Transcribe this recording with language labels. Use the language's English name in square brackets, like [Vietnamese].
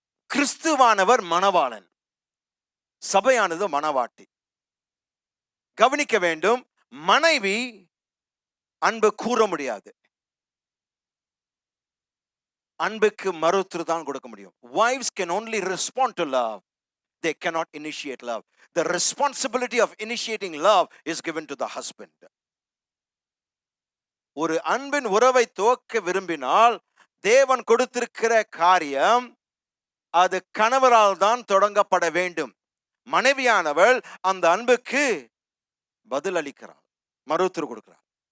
[Tamil] கிறிஸ்துவானவர் மணவாளன், சபையானது மணவாட்டி. கவனிக்க வேண்டும், மனைவி அன்பு கூற முடியாது, அன்புக்கு மறுஉத்தரவு தான் கொடுக்க முடியும். [English] Wives can only respond to love. They cannot initiate love. The responsibility of initiating love is given to the husband. [Tamil] ஒரு அன்பின் உறவை துவக்க விரும்பினால் தேவன் கொடுத்திருக்கிற காரியம் அது கணவரால் தான் தொடங்கப்பட வேண்டும். மனைவியானவள் அந்த அன்புக்கு பதில் அளிக்கிறாள், மறுஉத்தரவு கொடுக்கிறாள்.